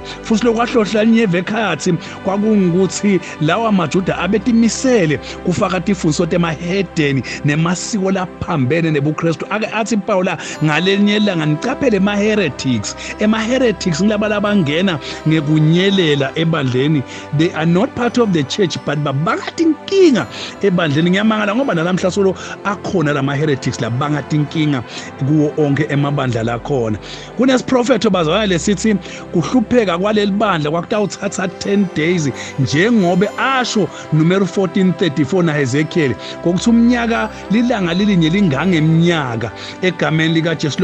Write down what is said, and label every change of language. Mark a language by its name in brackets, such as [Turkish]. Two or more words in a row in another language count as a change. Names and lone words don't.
[Swati] Futhi lokwahlohla evekhathi kwakungukuthi lawa maJuda abetimisele kufaka tifundiso temahedeni nemasiko laphambene nebuKristu. Ake athi Paula ngalenye ilanga nicaphele ema-heretics ngilaba labangena ngekunyelela ebandleni. [English] They are not part of the church but [Swati] babangathi inkinga ebandleni. Ngiyamangala ngoba nalamhla solo akhona lama-heretics labangathi inkinga kuwo onke emabandla lakhona. Kunesiprofetho bazalwane lesithi kuhlupheka kwaleli bandla kwakutawuthatha 10 days njengobe asho numero 1434 naHezekiel kokuthi umnyaka lilanga lilinye lingangeminyaka egameni likaJesu.